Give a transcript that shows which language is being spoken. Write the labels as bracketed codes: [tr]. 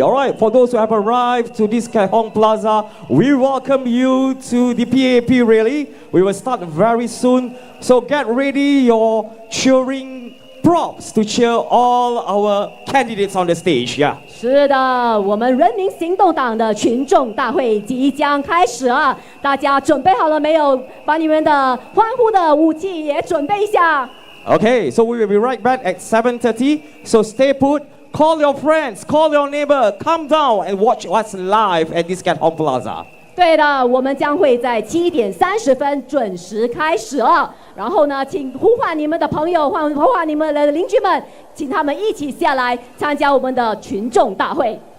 [en] All right, for those who have arrived to this Kehong Plaza, we welcome you to the PAP rally. We will start very soon. So get ready your cheering props to cheer all our candidates on the stage. Yeah. [zh] 是的，我们人民行动党的群众大会即将开始了，大家准备好了没有？把你们的欢呼的武器也准备一下。 [en] Okay, so we will be right back at 7:30. So stay put. Call your friends, call your neighbor, come down and watch us live at this Kehong Plaza. [zh] 对的，我们将会在7点30分准时开始了。然后呢，请呼唤你们的朋友，呼唤你们的邻居们，请他们一起下来参加我们的群众大会。